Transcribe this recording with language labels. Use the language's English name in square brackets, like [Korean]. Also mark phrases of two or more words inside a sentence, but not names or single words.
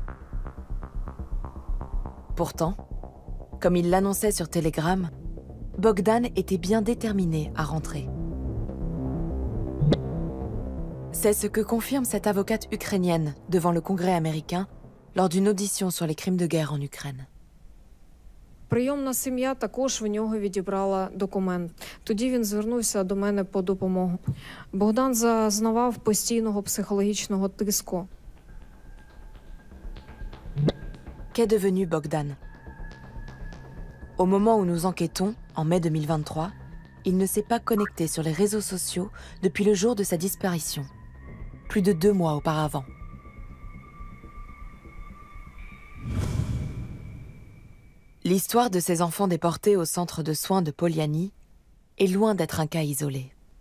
[French] Pourtant, comme il l'annonçait sur Telegram, Bogdan était bien déterminé à rentrer. C'est ce que confirme cette avocate ukrainienne devant le Congrès américain lors d'une audition sur les crimes de guerre en Ukraine. [Ukrainian] Прийомна сім'я також в нього відібрала документ. Тоді він звернувся до мене по допомогу. Богдан зазнавав постійного психологічного тиску. [French] Qu'est devenu Bogdan? Au moment où nous enquêtons, en mai 2023, il ne s'est pas connecté sur les réseaux sociaux depuis le jour de sa disparition, plus de 2 mois auparavant. L'histoire de ces enfants déportés au centre de soins de Poliani est loin d'être un cas isolé.